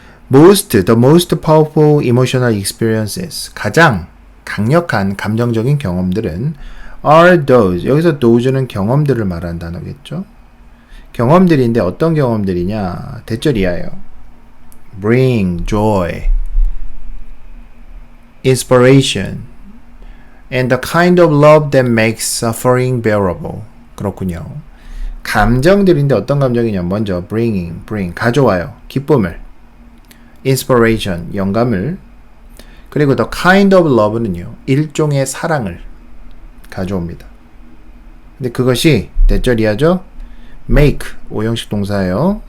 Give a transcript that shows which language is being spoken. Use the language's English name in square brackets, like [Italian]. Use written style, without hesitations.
[English] the most powerful emotional experiences. [Korean] 가장 강력한 감정적인 경험들은 [English] are those. [Korean] 여기서 those는 경험들을 말하는 단어겠죠. 경험들인데 어떤 경험들이냐? 대절이야요. [English] bring joy, inspiration, and the kind of love that makes suffering bearable. [Korean] 그렇군요. 감정들인데 어떤 감정이냐? 먼저 bring, 가져와요. 기쁨을. inspiration, 영감을. 그리고 [English] the kind of love [Korean] 는요, 일종의 사랑을 가져옵니다. 근데 그것이 대절이야죠? make, 오형식 동사예요.